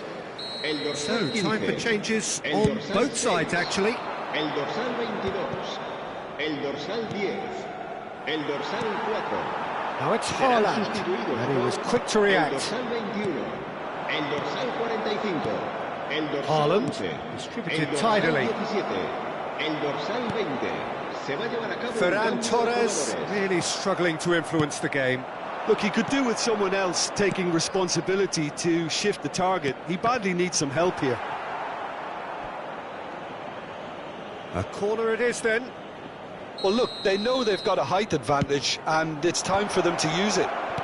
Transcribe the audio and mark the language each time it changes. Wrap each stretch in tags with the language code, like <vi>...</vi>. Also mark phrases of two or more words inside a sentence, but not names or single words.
<es>El dorsal</es> <en>So,</en> <es>15,</es> <en>time for changes</en> <es>el</es> <en>on</en> <es>dorsal</es> <en>both</en> <es>6,</es> <en>sides, actually.</en> <es>El dorsal 22, el dorsal 10, el dorsal 4.</es> <en>Now it's</en> <es>Serán</es> <en>Haaland,</en> <es>sustituidos</es> <en>and he</en> <es>por</es> <en>was quick to</en> <es>El</es> <en>react.</en> <es>dorsal 21, el dorsal 45, el dorsal</es> <en>Haaland</en> <es>11,</es> <en>distributed</en> <es>el dorsal</es> <en>tidily.</en> <es>17, el dorsal 20. Se va a llevar a cabo un</es> <en>Ferran</en> <es>cambio de</es> <en>Torres</en> <es>jugadores.</es> <en>really struggling to influence the game. Look, he could do with someone else taking responsibility to shift the target. He badly needs some help here. A corner it is then. Well, look, they know they've got a height advantage, and it's time for them to use it.</en>